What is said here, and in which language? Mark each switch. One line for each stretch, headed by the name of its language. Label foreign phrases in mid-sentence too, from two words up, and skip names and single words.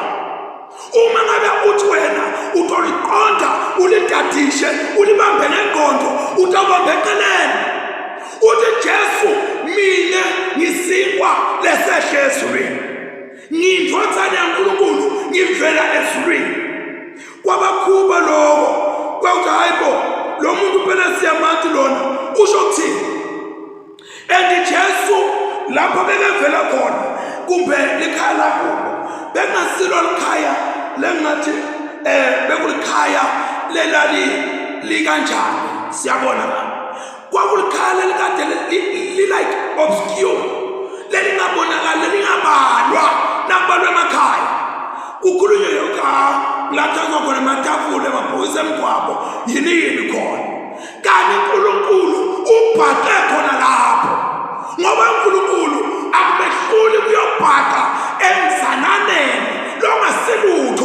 Swati: Uma ngabe uthi wena utoliqonda ulitadishe ulibambe ngengqondo utawubambe eceleni uthi Jesu mina ngisinkwa lesehle ezulwini ngiyindvodzana yaNkulunkulu ngivela ezulwini. Kwabakhuba lokho kwawuthi hayibo lo muntu phela siyamathi lona usho kuthini and Jesu lapho bekevela khona kumbe likhaya lakubo bengasilo likhaya lengathi bekulikhaya lelali likanjani siyabona la kwakulikhaya lelikade
English: like obscure
Swati: lelingabonakala lelingabalwa nakubalwa emakhaya kukhulunywe yonke lapha khona amatafula emabhokisi emgwaqo yini khona kanti uNkulunkulu ubhaqe khona la ngoba uNkulunkulu akumehluli kuyobhaka emzananeni longasilutho.